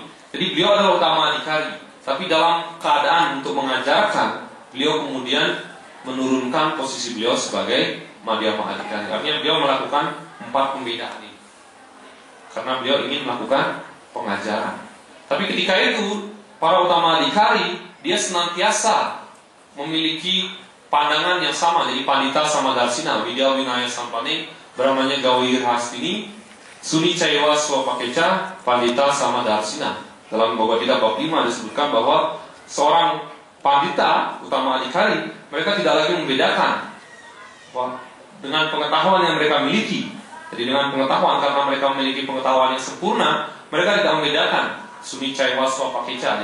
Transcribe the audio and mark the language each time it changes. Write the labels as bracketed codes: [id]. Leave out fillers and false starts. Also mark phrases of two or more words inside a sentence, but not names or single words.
[id] Jadi beliau adalah utama Adhikari, tapi dalam keadaan untuk mengajarkan, beliau kemudian menurunkan posisi beliau sebagai Madhyama Adhikari. Artinya beliau melakukan 4 pembedaan ini karena beliau ingin melakukan pengajaran. Tapi ketika itu para utama Adhikari dia senantiasa memiliki pandangan yang sama. [sa] Jadi Pandita sama Darsina, Widya Winaya Sampane, Brahmanya Gawir Hastini, Suni Caiwa Swapakeca, Pandita sama Darsina. [id] Dalam Bhagavad Gita bab 5 disebutkan bahwa seorang Pandita utama Adhikari, mereka tidak lagi membedakan dengan pengetahuan yang mereka miliki. Jadi dengan pengetahuan, karena mereka memiliki pengetahuan yang sempurna, mereka tidak membedakan [sa] Suni Caiwa Swapakeca.